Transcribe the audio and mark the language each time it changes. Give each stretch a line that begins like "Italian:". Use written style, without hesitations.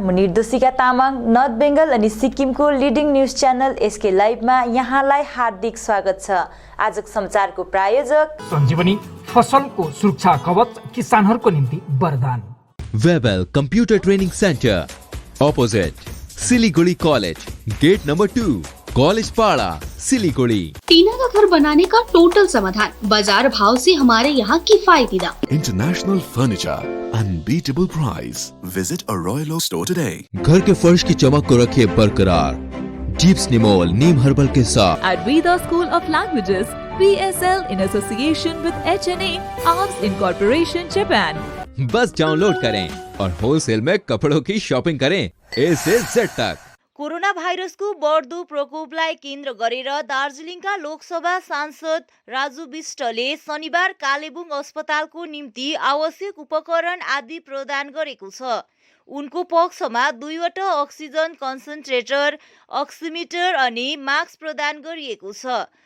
Nepali: म निर्देशिका तामाङ नर्थ बेङ्गल अनि सिक्किमको लिडिङ न्युज च्यानल एसके लाइभमा यहाँलाई हार्दिक स्वागत छ। आजको समाचारको प्रायोजक सञ्जीवनी फसलको सुरक्षा कवच किसानहरूको निम्ति वरदान।
Hindi: वेबल computer training centre opposite Siliguri college, gate number 2, college पाड़ा, सिलीगुड़ी। टीना का घर बनाने का टोटल समाधान, बाजार भाव से हमारे यहाँ किफायती दाम।
English: International furniture, unbeatable price. Visit a Royal Oak store today.
Hindi: घर के फर्श की चमक को रखिए बरकरार जीप्स निमोल नीम हर्बल के साथ।
English: At Veda School of Languages, PSL in association with HNA Arms Incorporation Japan.
Hindi: बस डाउनलोड करें और होलसेल में कपड़ों की शॉपिंग करें A से Z तक।
Nepali: कोरोना भाइरसको बढ्दो प्रकोपलाई केन्द्र गरेर दार्जिलिङका लोकसभा सांसद राजु विष्टले शनिबार कालेबुङ अस्पतालको निम्ति आवश्यक उपकरण आदि प्रदान गरेको छ। उनको पक्षमा 2वटा अक्सिजन कन्सन्ट्रेटर, अक्सिमिटर अनि मास्क प्रदान गरिएको छ।